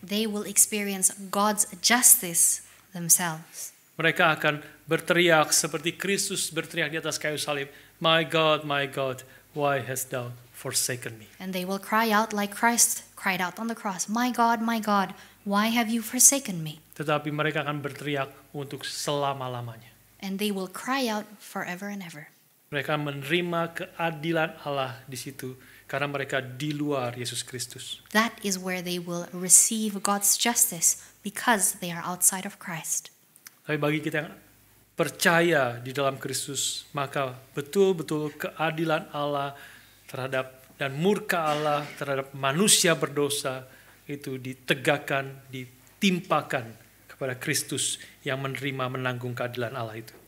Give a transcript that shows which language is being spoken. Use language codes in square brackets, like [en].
[en] They will experience God's justice themselves. [id] Mereka akan berteriak seperti Kristus berteriak di atas kayu salib, [en] my God, why hast thou forsaken me?" And they will cry out like Christ cried out on the cross, my God, why have you forsaken me?" [id] Tetapi mereka akan berteriak untuk selama-lamanya. [en] And they will cry out forever and ever. [id] Mereka menerima keadilan Allah di situ karena mereka di luar Yesus Kristus. [en] That is where they will receive God's justice because they are outside of Christ. [id] Tapi bagi kita yang percaya di dalam Kristus, maka betul-betul keadilan Allah terhadap dan murka Allah terhadap manusia berdosa itu ditegakkan, ditimpakan kepada Kristus yang menerima menanggung keadilan Allah itu.